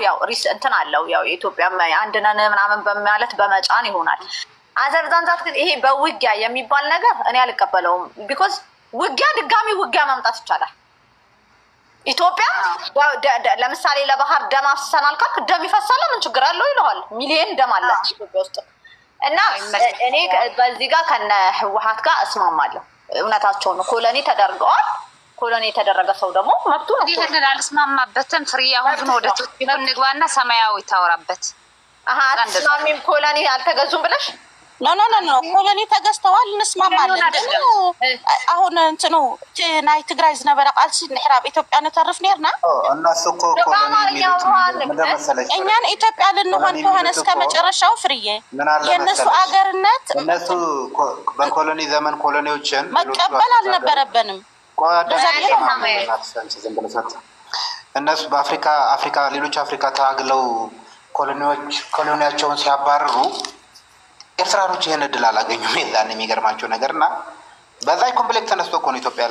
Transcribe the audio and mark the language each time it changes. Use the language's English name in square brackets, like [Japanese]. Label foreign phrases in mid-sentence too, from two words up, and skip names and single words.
[Amharic] ያው ሪስ እንትን አለው ያው የኢትዮጵያ አንድ ነን ምናምን በማለት በመጫን ይሆናል። አዘርዛንዛት ግን ይሄ በውጊያ የሚባል ነገር እኔ አልቀበለውም። ቢኮዝ ውጊያ ድጋሚ ውጊያ ማምጣት ይቻላል። ኢትዮጵያ ለምሳሌ ለባህር ደም አፍሰናል ካልክ ደም ይፈሳል፣ ምን ችግር አለው ይለዋል። ሚሊዮን ደም አለ ኢትዮጵያ ውስጥ እና እኔ በዚህ ጋር ከነ ህወሓት ጋር እስማማለሁ። እውነታቸው ነው። ኮሎኒ ተደርገዋል። ኮሎኒ የተደረገ ሰው ደግሞ መብቱ ነው። ይሄንን አልስማማበትም። ፍሪ አሁን ግን ወደ ቶፒክ እንግባና ሰማያዊ ታወራበት። አትስማሚም? ኮሎኒ አልተገዙም ብለሽ ኖ ኮሎኒ ተገዝተዋል እንስማማለን። አሁን እንትኑ [Tigrinya] ናይ ትግራይ ዝነበረ ቃልሲ ንሕራብ ኢትዮጵያ ነተርፍ ነርና [Amharic] እነሱ እኮ ኮሎኒ እኛን ኢትዮጵያ ልንሆን ከሆነ እስከ መጨረሻው ፍርዬ የእነሱ አገርነት እነሱ በኮሎኒ ዘመን ኮሎኒዎችን መቀበል አልነበረብንም። እነሱ በአፍሪካ ሌሎች አፍሪካ ታግለው ኮሎኒያቸውን ሲያባርሩ ኤርትራኖች ይህን እድል አላገኙም። የዛን የሚገርማቸው ነገር እና በዛ ኮምፕሌክስ ተነስቶ እኮ ነው ኢትዮጵያ